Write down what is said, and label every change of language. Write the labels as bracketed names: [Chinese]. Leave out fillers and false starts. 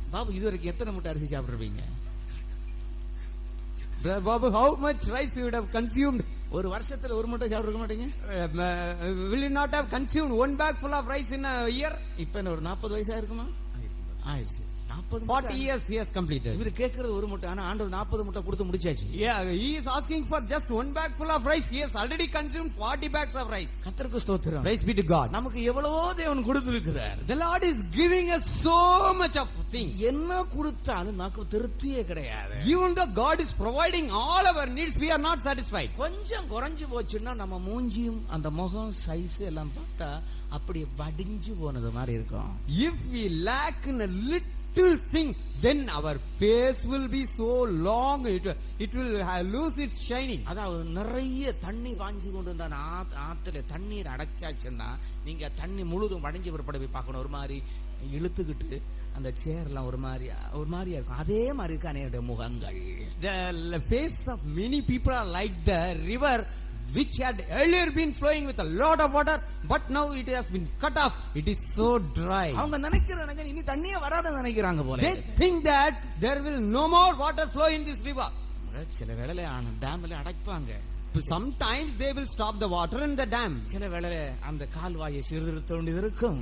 [Tamil] பாபு இதுவரைக்கும் எத்தனை மூட்டை அரிசி சாப்பிட்டுருப்பீங்க? [English] Babu, how much rice you would have consumed? [Tamil] ஒரு வருஷத்துல ஒரு மூட்டை சாப்பிட மாட்டீங்க? [English] Will you not have consumed one bag full of rice in a year? [Tamil] இப்ப என்ன ஒரு 40 வயசா இருக்குமா? ஆயிடுச்சு. [English] 40 years he has completed. [Tamil] இவர் கேட்கறது ஒரு மூட்டை, ஆனா ஆண்டவர் 40 மூட்டை கொடுத்து முடிச்சாச்சு. [English] Yeah, he is asking for just one bag full of rice. He has already consumed 40 bags of rice. [Tamil] கர்த்தருக்கு ஸ்தோத்திரம். [English] Praise be to God. [Tamil] நமக்கு எவ்வளவோ தேவன் கொடுத்திருக்கிறார். [English] The Lord is giving us so much of things. [Tamil] என்ன கொடுத்தாலும் நமக்கு திருப்தியே கிடையாது. [English] Even though God is providing all our needs, we are not satisfied. [Tamil] கொஞ்சம் குறைஞ்சு போச்சுன்னா நம்ம மூஞ்சியும் அந்த முகம் சைஸ் எல்லாம் பார்த்தா அப்படி வடிஞ்சு போனது மாதிரி இருக்கும். [English] If we lack in a little thing, then our face will be so long, it will lose its shining. [Tamil] அதாவது நிறைய தண்ணி வாங்கி கொண்டு வந்த ஆத்துல தண்ணீர் அடைச்சாச்சுன்னா நீங்க தண்ணி முழுதும் வடிஞ்சு பிற்பாடு போய் பார்க்கணும். ஒரு மாதிரி இழுத்துக்கிட்டு அந்த சேர்லாம் ஒரு மாதிரியா இருக்கும். அதே மாதிரி இருக்கு அநேக முகங்கள். [English] The face of many people are like the river which had earlier been flowing with a lot of water, but now it has been cut off. It is so dry. [Tamil] அவங்க நினைக்கிறாங்க இனி தண்ணியே வராத நினைக்கிறாங்க போல. [English] They think that there will no more water flow in this river. [Tamil] சில வேளையில டேம்ல அடைப்பாங்க. [English] Sometimes they will stop the water in the dam. [Tamil] சில வேளையில அந்த கால்வாயை சீர்திருத்த வேண்டியது இருக்கும்.